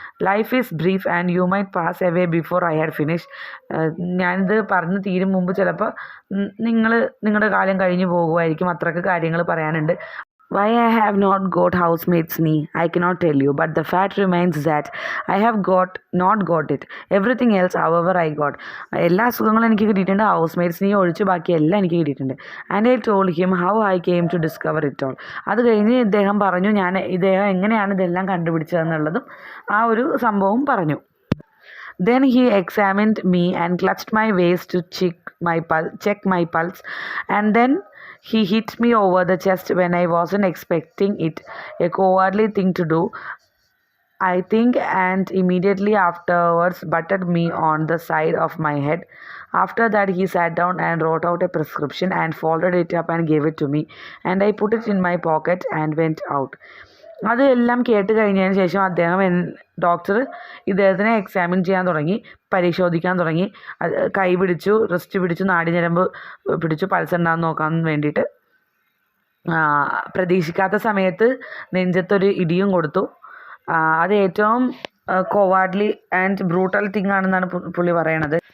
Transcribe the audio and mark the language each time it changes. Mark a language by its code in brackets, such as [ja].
[en] Life is brief and you might pass away before I had finish. [ml] ഞാനിത് പറഞ്ഞ് തീരും മുമ്പ് ചിലപ്പോൾ നിങ്ങളുടെ കാലം കഴിഞ്ഞു പോകുമായിരിക്കും, അത്രയ്ക്ക് കാര്യങ്ങൾ പറയാനുണ്ട്. [en] Why I have not got housemates knee, I cannot tell you, but the fact remains that I have not got it. Everything else, however, I got. [ml] എല്ലാ അസുഖങ്ങളും എനിക്ക് കിട്ടിയിട്ടുണ്ട്, ഹൗസ്മേറ്റ്സ് നീ ഒഴിച്ച് ബാക്കി എല്ലാം എനിക്ക് കിട്ടിയിട്ടുണ്ട്. [en] And I told him how I came to discover it all. [ml] അത് കഴിഞ്ഞ് ഇദ്ദേഹം പറഞ്ഞു ഇദ്ദേഹം എങ്ങനെയാണ് ഇതെല്ലാം കണ്ടുപിടിച്ചതെന്നുള്ളതും ആ ഒരു സംഭവം പറഞ്ഞു. [en] Then he examined me and clutched my waist to check my pulse, and then he hit me over the chest when I wasn't expecting it, a cowardly thing to do, I think, and immediately afterwards butted me on the side of my head. After that he sat down and wrote out a prescription and folded it up and gave it to me, and I put it in my pocket and went out. [ml] അതെല്ലാം കേട്ട് കഴിഞ്ഞതിന് ശേഷം doctor ഇദ്ദേഹത്തിനെ examine ചെയ്യാൻ തുടങ്ങി, പരിശോധിക്കാൻ തുടങ്ങി. കൈ പിടിച്ചു, റിസ്റ്റ് പിടിച്ചു, നാടിഞരമ്പ് പിടിച്ചു, പൾസ് ഉണ്ടാകുന്ന നോക്കാൻ വേണ്ടിയിട്ട്. പ്രതീക്ഷിക്കാത്ത സമയത്ത് നെഞ്ചത്തൊരു ഇടിയും കൊടുത്തു. അത് ഏറ്റവും [en] cowardly and brutal thing [ml] ആണെന്നാണ് പുള്ളി പറയണത്.